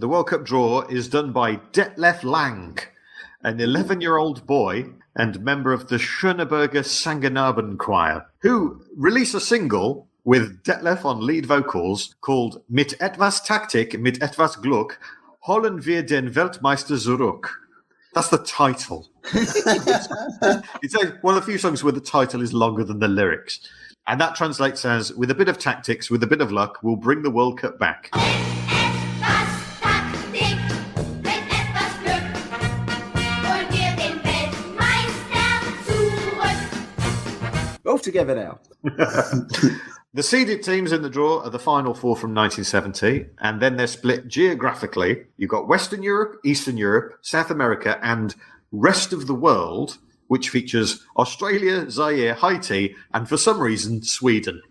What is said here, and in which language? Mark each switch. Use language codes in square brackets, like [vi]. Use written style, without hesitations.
[en] The World Cup draw is done by Detlef Lang, an 11-year-old boy and member of the Schöneberger Sangenarben Choir, who release a single with Detlef on lead vocals called [de] Mit etwas Taktik, mit etwas Glück, holen wir den Weltmeister zurück. [en] That's the title. It's one of the few songs where the title is longer than the lyrics. And that translates as, with a bit of tactics, with a bit of luck, we'll bring the World Cup back. [de] Etwas Taktik, mit etwas Glück, holen wir den Weltmeister zurück. [en] All together now. The seeded teams in the draw are the final 4 from 1970, and then they're split geographically. You've got Western Europe, Eastern Europe, South America, and rest of the world, which features Australia, Zaire, Haiti, and for some reason, Sweden.